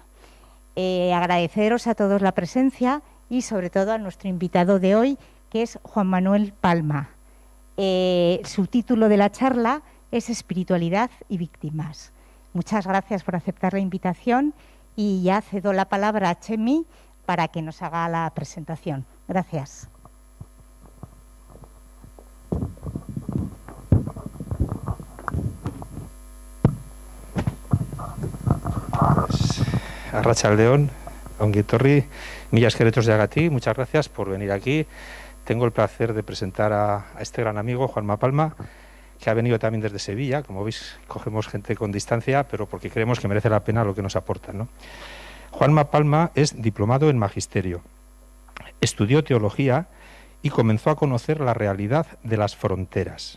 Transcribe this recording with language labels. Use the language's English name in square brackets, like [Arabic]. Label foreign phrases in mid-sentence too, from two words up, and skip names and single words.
[Spanish] Agradeceros a todos la presencia y sobre todo a nuestro invitado de hoy, que es Juan Manuel Palma. Su título de la charla es Espiritualidad y Víctimas. Muchas gracias por aceptar la invitación y ya cedo la palabra a Chemi para que nos haga la presentación. Gracias. [Basque] Arratsaldeon, ongi etorri, mila esker etortzeagatik, [Spanish] muchas gracias por venir aquí. Tengo el placer de presentar a este gran amigo, Juanma Palma, que ha venido también desde Sevilla. Como veis, cogemos gente con distancia, pero porque creemos que merece la pena lo que nos aportan, ¿no? Juanma Palma es diplomado en Magisterio, estudió Teología y comenzó a conocer la realidad de las fronteras.